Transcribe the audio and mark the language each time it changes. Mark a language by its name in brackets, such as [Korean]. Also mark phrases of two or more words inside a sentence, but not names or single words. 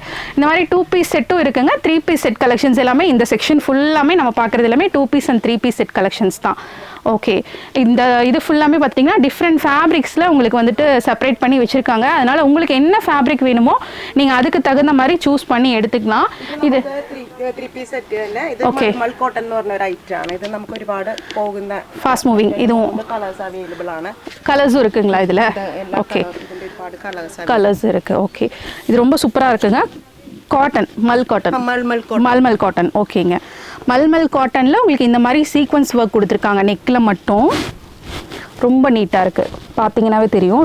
[Tamil] இந்த மாதிரி [English] 2 piece set-um [Tamil] இருக்குங்க. [English] 3 piece set collections [Tamil] எல்லாமே இந்த செக்ஷன் ஃபுல்லாமே நம்ம பார்க்குறது எல்லாமே [English] 2 piece and 3 piece set collections [Tamil] தான். ஓகே, இந்த இது ஃபுல்லாமே பார்த்தீங்கன்னா [English] different fabrics-il [Tamil] உங்களுக்கு வந்துட்டு செப்பரேட் பண்ணி வச்சுருக்காங்க. அதனால் உங்களுக்கு என்ன ஃபேப்ரிக் வேணுமோ நீங்கள் அதுக்கு தகுந்த மாதிரி சூஸ் பண்ணி எடுத்துக்கலாம். [Malayalam] ഇത് [English] 3 piece set [Malayalam] തന്നെ. ഇത് മൾ കോട്ടൺ എന്ന് പറഞ്ഞ ഒരു ഐറ്റം ആണ്. ഇത് നമുക്ക് ഒരുപാട് പോകുന്ന [English] fast moving. [Malayalam] ഇതും [English] colours available [Malayalam] ആണ്. [Tamil] കളേഴ്സും இருக்குங்களா இதுல? ஓகே, [Malayalam] ഒരുപാട് [Tamil] கலர்ஸ் இருக்கு. ஓகே, இது ரொம்ப சூப்பரா இருக்குங்க. காட்டன், மல் காட்டன். மல்மல் காட்டன். ஓகேங்க, மல்மல் காட்டனில் உங்களுக்கு இந்த மாதிரி [English] sequins work [Tamil] கொடுத்துருக்காங்க நெக்கில் மட்டும். ரொம்ப நீட்டாக இருக்குது, பார்த்தீங்கன்னாவே தெரியும்.